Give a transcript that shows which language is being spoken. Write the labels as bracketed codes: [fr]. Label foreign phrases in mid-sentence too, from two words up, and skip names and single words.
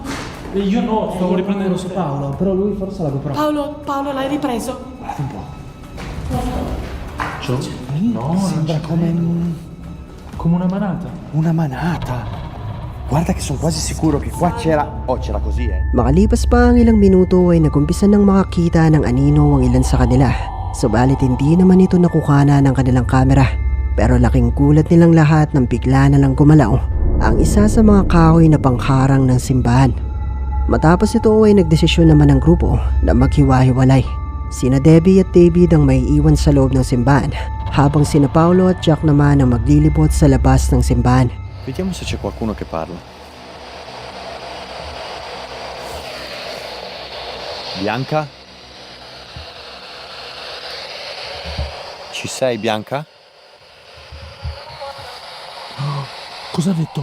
[it] Io no, stavo riprendendo su Paolo, però lui forse l'ha comprato. Paolo, l'hai ripreso? Guarda un po'. No, Sembra come come una manata. una manata. Guarda che sono quasi sicuro che qua c'era... Oh, c'era così, [tl] Makalipas pa ang ilang minuto ay nagumpisa ng makakita ng anino ang ilan sa kanila. Subalit hindi naman ito nakukana ng kanilang kamera. Pero laking gulat nilang lahat nang bigla na lang gumalaw ang isa sa mga kahoy na pangharang ng simbahan. Matapos ito ay nagdesisyon naman ang grupo na maghiwa-hiwalay. Sina Debbie at David ang may iwan sa loob ng simbahan, habang sina Paolo at Jack naman ang maglilibot sa labas ng simbahan. [it] Vediamo se c'è qualcuno che parla. Bianca? Ci sei, Bianca? Cosa ha detto?